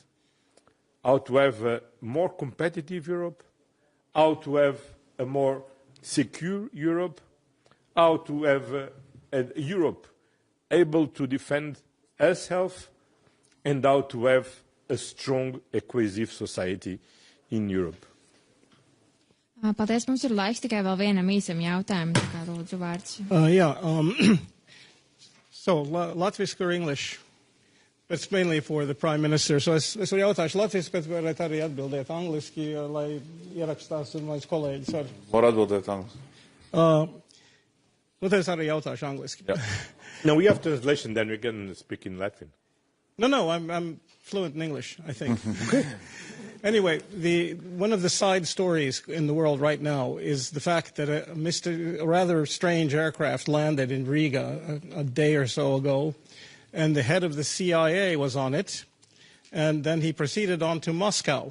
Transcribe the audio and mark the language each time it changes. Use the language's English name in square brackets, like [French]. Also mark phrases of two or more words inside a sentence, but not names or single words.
[English] How to have a more competitive Europe, how to have a more secure Europe, how to have a Europe able to defend herself, and how to have a strong, cohesive society in Europe. [Latvian] Paldies, mums ir laiks tikai vēl vienam īsam jautājumam, tā kā lūdzu vārds. [English] So, Latviski or English? It's mainly for the Prime Minister. [Latvian] So es varu jautāšu latviski, bet varētu arī atbildēt angliski, lai ierakstās un mans kolēģis var. Var atbildēt angliski. Nu, tad es arī jautāšu angliski. [English] Yeah. No, we have translation, then we can speak in Latvian. No, I'm fluent in English, I think. Anyway, one of the side stories in the world right now is the fact that a rather strange aircraft landed in Riga a day or so ago, and the head of the CIA was on it, and then he proceeded on to Moscow.